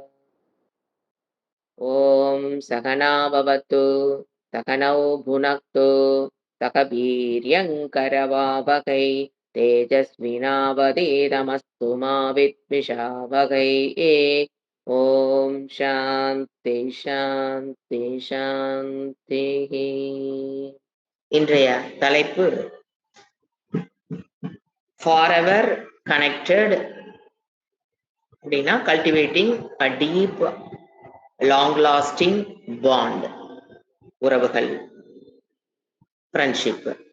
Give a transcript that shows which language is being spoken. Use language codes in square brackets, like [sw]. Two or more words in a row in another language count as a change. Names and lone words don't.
[sa] ॐ सहना भवतु सहनौ भुनक्तु सह वीर्यङ्करवावहै तेजस्विनावधीतमस्तु मा विद्विषावहै। ॐ शान्ति शान्ति शान्तिः. [ta] இன்றைய தலைப்பு [en] forever connected [ta] அப்படின்னா [en] cultivating a deep long lasting bond, [ta] உறவுகள், ஃப்ரெண்ட்ஷிப்.